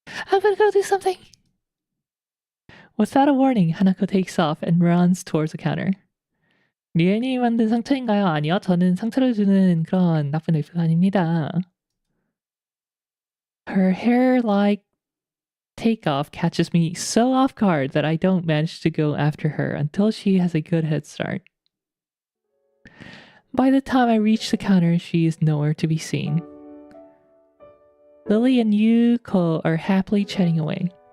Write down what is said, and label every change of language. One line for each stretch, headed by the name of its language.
English: I'm gonna go do something. Without a warning, Hanako takes off and runs towards the counter.
Korean: 리엔이 만든 상처인가요? 아니요, 저는 상처를 주는 그런 나쁜 의도가 아닙니다.
English: Her hair-like takeoff catches me so off guard that I don't manage to go after her until she has a good head start. By the time I reach the counter, she is nowhere to be seen. Lily and Yuko are happily chatting away.